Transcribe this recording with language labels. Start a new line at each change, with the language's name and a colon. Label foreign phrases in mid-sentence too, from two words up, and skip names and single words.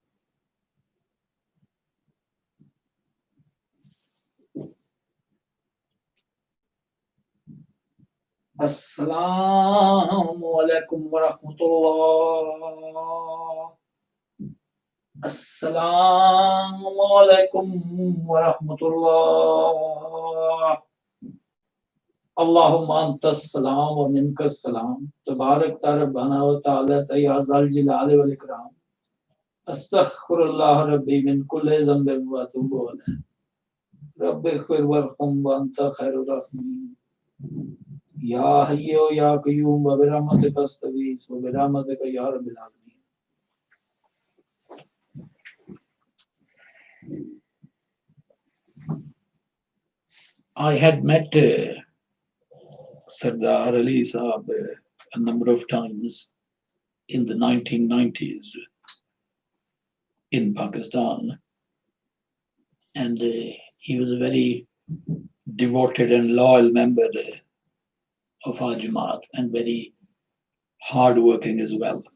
Arabic: السلام علیکم ورحمۃ اللہ. السلام علیکم ورحمۃ اللہ. اللہم انت السلام و منک السلام تبارک ربنا و تعالی یا ذا الجلال والاکرام. استغفر اللہ ربی من کل ذنب و اتوب الیہ. رب اغفر وارحم وانت خیر الراحمین. یا حی و یا قیوم و برحمتک استغیث و برحمتک یا رب العالمین.
English: I had met Sardar Ali Saab a number of times in the 1990s in Pakistan, and he was a very devoted and loyal member of our Jamaat and very hardworking as well.